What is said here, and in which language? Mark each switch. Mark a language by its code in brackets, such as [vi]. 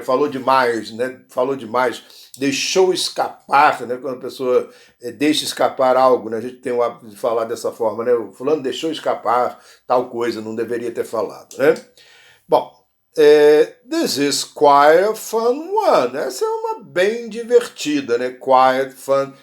[pt] Falou demais, né? Falou demais, deixou escapar, né? Quando a pessoa deixa escapar algo, né? A gente tem o hábito de falar dessa forma, né? O fulano deixou escapar tal coisa, não deveria ter falado, né? [en] Bom, this is quite a fun one. [pt] Essa é uma bem divertida, né? Quiet, fun.